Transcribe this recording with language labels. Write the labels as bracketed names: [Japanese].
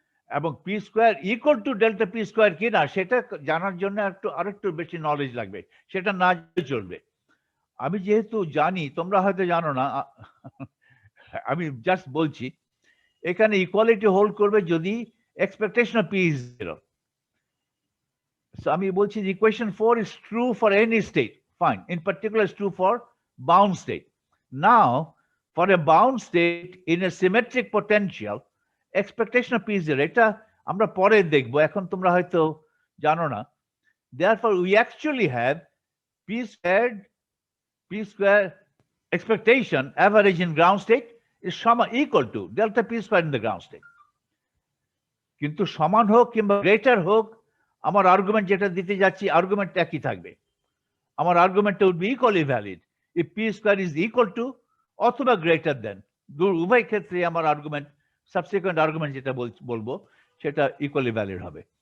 [Bangla] এবং P square equal to delta P square কিনা সেটা জানার জন্য আরেকটু বেশি নলেজ লাগবে, সেটা না চলবে। আমি যেহেতু জানি, তোমরা হয়তো জানো না, আমি জাস্ট বলছি, এখানে ইকুয়ালিটি হোল্ড করবে যদি expectation of P is 0। [English] So [Bangla] আমি বলছি যে [English] equation 4 is true for any state. Fine. In particular, it's true for bound state. Now, for a bound state in a symmetric potential, expectation of p is 0. [Bangla] এটা আমরা পরে দেখবো, এখন তোমরা হয়তো জানো না। [English] Therefore, we actually have p square expectation average in ground state is equal to delta p square in the ground state. [Bangla] কিন্তু সমান হোক কিংবা গ্রেটার হোক, আমার আর্গুমেন্ট যেটা দিতে যাচ্ছি আর্গুমেন্ট একই থাকবে। আমার আর্গুমেন্টটা would be equally valid if P square is equal to অথবা গ্রেটার দেন, উভয় ক্ষেত্রে আমার আর্গুমেন্ট, সাবসিকুয়েন্ট আর্গুমেন্ট যেটা বলবো সেটা ইকুয়ালি ভ্যালিড হবে।